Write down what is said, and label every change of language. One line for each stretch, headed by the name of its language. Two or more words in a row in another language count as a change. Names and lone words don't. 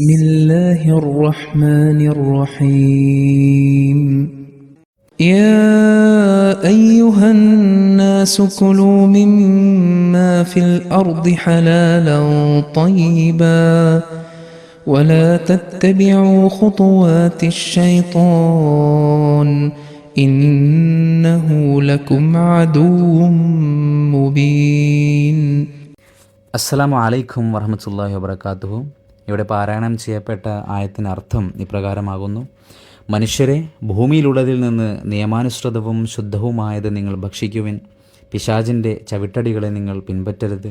Arabic: الله الرحمن الرحيم يا أيها الناس كلوا مما في الأرض حلالا طيبا ولا تتبعوا خطوات الشيطان إنه لكم عدو മുബീൻ. السلام عليكم ورحمة الله وبركاته.
Malayalam: ഇവിടെ പാരായണം ചെയ്യപ്പെട്ട ആയത്തിന് അർത്ഥം ഇപ്രകാരമാകുന്നു: മനുഷ്യരെ, ഭൂമിയിലുള്ളതിൽ നിന്ന് നിയമാനുസൃതവും ശുദ്ധവുമായത് നിങ്ങൾ ഭക്ഷിക്കുവിൻ. പിശാചിൻ്റെ ചവിട്ടടികളെ നിങ്ങൾ പിൻപറ്റരുത്.